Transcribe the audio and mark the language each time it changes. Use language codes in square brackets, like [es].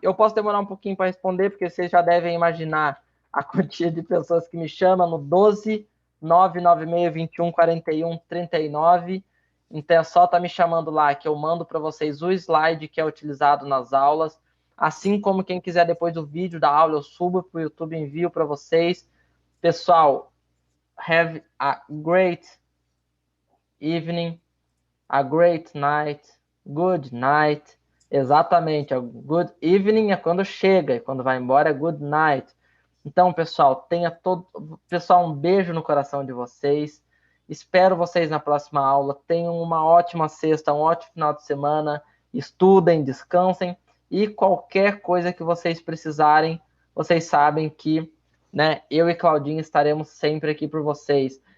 [pt] Eu posso demorar um pouquinho para responder, porque vocês já devem imaginar a quantia de pessoas que me chamam no 12 996 21 41 39. Então é só estar me chamando lá que eu mando para vocês o slide que é utilizado nas aulas. Assim como quem quiser depois do vídeo da aula, eu subo para o YouTube e envio para vocês. Pessoal, [en] have a great evening, a great night, good night. [pt] Exatamente, [en] a good evening [pt] é quando chega, e quando vai embora é [en] good night. [pt] Então, pessoal, tenha todo. Pessoal, um beijo no coração de vocês. Espero vocês na próxima aula. Tenham uma ótima sexta, um ótimo final de semana. Estudem, descansem. E qualquer coisa que vocês precisarem, vocês sabem que, né, eu e Claudinha estaremos sempre aqui por vocês.